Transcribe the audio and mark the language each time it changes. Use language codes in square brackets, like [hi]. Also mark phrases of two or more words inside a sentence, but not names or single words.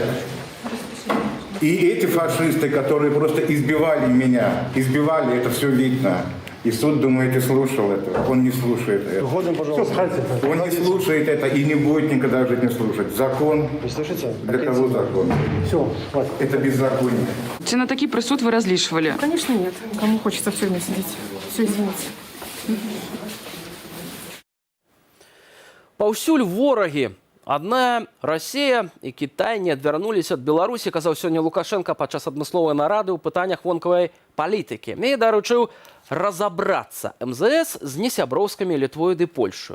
[ru] И эти фашисты, которые просто избивали меня, это все видно. И суд, думаете, слушал это? Он не слушает это. Он не слушает это и не будет никогда в жизни слушать. Закон. Для кого закон? Это беззаконие. [uk] Чи на такий присуд ви розлішували? [ru] Конечно, нет. Кому хочется в тюрьме сидеть. Все, извините. [be] Паўсюль ворагі. Адна Расія і Кітай не адвярнуліся ад Беларусі, казаў сёння Лукашенко падчас адмысловай нарады ў пытаннях вонкавай палітыкі. І даручыў разабрацца МЗС з несяброўскімі Літвою ды Польшаю.